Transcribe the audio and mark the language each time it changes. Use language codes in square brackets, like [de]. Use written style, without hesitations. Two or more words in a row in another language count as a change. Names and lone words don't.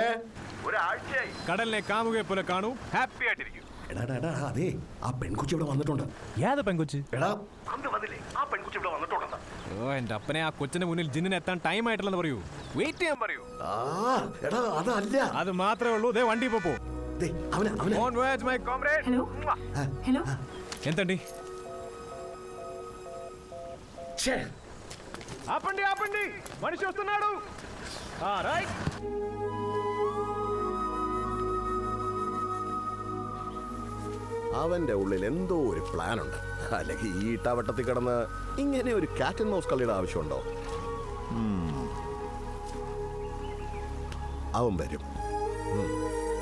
[ml] ഒരാഴ്ചയായി കടലിനെ കാമുകയെ പോലെ കാണൂ, ഹാപ്പി ആയിട്ടിരിക്കും. എടാ അതെ, ആ പെൺകുച്ചി ഇവിടെ വന്നിട്ടുണ്ട്. ഏത് പെൺകൊച്ച്? എടാ അന്ന് വന്നില്ലേ, ആ പെൺകുച്ചി ഇവിടെ വന്നിട്ടുണ്ട്. ഓ, എന്റെ അപ്പനെ ആ കൊച്ചിന്റെ മുന്നിൽ ജിന്നിന് എത്താൻ ടൈം ആയിട്ടില്ലെന്ന് പറയൂ. വെയിറ്റ് ചെയ്യാൻ പറയൂ. എടാ അതല്ല, അത് മാത്രമേ ഉള്ളൂ. ദേ വണ്ടി പോ. അവനെ [te] హలో హలో ఎంతండి? ఆపండి ఆపండి, మనిషి వస్తున్నాడు. రైట్. [ml] അവന്റെ ഉള്ളിൽ എന്തോ ഒരു പ്ലാൻ ഉണ്ട്. അല്ലെങ്കിൽ ഈ ഇട്ടാവട്ടത്തിൽ കിടന്ന് ഇങ്ങനെ ഒരു [en] cat and mouse [ml] കളിയുടെ ആവശ്യമുണ്ടോ? അവൻ വരും.